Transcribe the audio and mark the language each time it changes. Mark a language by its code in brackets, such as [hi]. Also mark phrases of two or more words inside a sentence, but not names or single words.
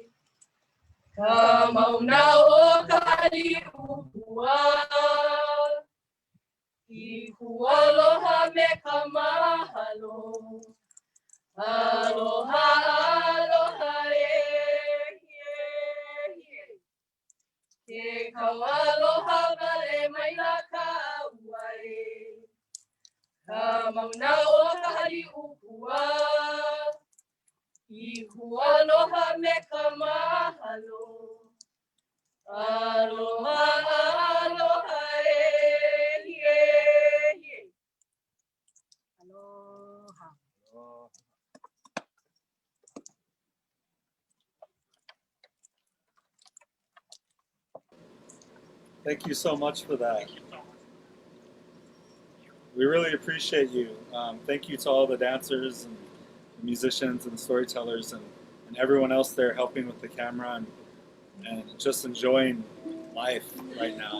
[haw] Ka mauna o ka li'ua. I kualoha me ka mahalo. Aloha, aloha e kaualoha vale maila ka uae. Ka mauna o ka hali'upua. I hualoha me ka mahalo. Aloha, aloha Aloha. [en] Thank you so much for that. We really appreciate you. Thank you to all the dancers and the musicians and the storytellers and everyone else there helping with the camera and just enjoying life right now.